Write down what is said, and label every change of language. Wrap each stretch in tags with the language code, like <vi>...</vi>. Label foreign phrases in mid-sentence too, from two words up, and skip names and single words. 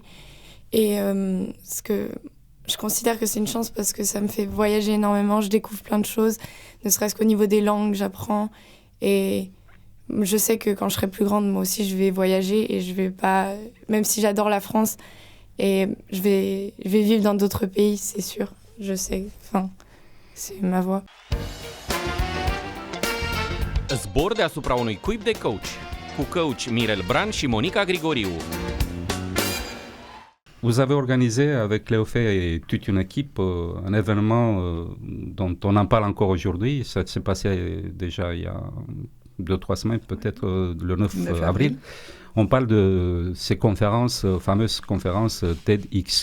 <fr>Et je considère que c'est une chance parce que ça me fait voyager énormément, je découvre plein de choses, ne serait-ce qu'au niveau des langues, j'apprends. Et je sais que quand je serai plus grande, moi aussi, je vais voyager et je vais pas... Même si j'adore la France, et je vais vivre dans d'autres pays, c'est sûr, je sais. Enfin, c'est ma voie.</fr> <ro>Zbor deasupra unui cuib de coach. Cu coach Mirel Bran și Monica Grigoriu.</ro> <fr>Vous avez organisé avec Cléophée et toute une équipe un événement dont on en parle encore aujourd'hui. Ça s'est passé déjà il y a 2-3 semaines, peut-être le 9 avril. On parle de ces conférences, fameuses conférences TEDx.</fr>